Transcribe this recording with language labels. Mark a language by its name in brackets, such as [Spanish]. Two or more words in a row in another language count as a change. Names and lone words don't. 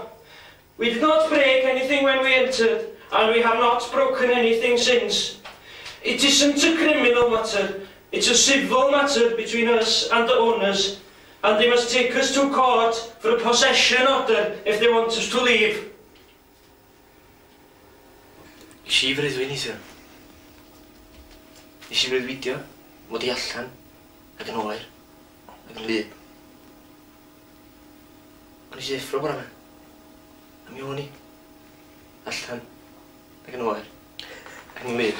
[English] We did not break anything when we entered, and we have not broken anything since. It isn't a criminal matter, it's a civil matter between us and the owners, and they must take us to court for a possession order if they want us to leave. [Welsh] Nes i freuddwy'n eithio. Nes i freuddwydio, mod i allan, ac yn oer, ac yn lyb. Ond nes i ddeffro bora yma. A mi o'n i, allan, ac yn oer, ac yn lyb.